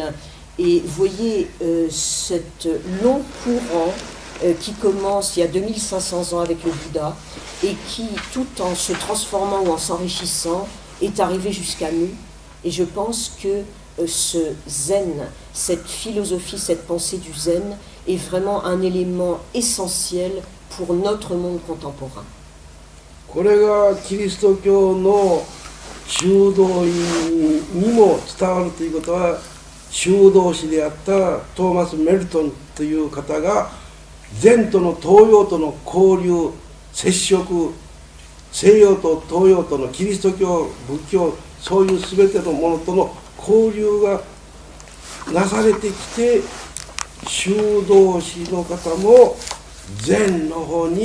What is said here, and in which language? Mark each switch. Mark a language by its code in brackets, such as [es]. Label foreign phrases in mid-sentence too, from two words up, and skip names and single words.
[fr] Et voyez cet long courant qui commence il y a 2500 ans avec le Bouddha et qui, tout en se transformant ou en s'enrichissant, est arrivé jusqu'à nous. Et je pense que ce zen, cette philosophie, cette pensée du zen est vraiment un élément essentiel pour notre monde contemporain. [ja] これがキリスト教の修道院にも伝わるということは、修道士であったトーマス・メルトンという方が禅との東洋との交流、接触、西洋と東洋とのキリスト教、仏教、そういう全てのものとの交流がなされてきて、修道士の方も禅の方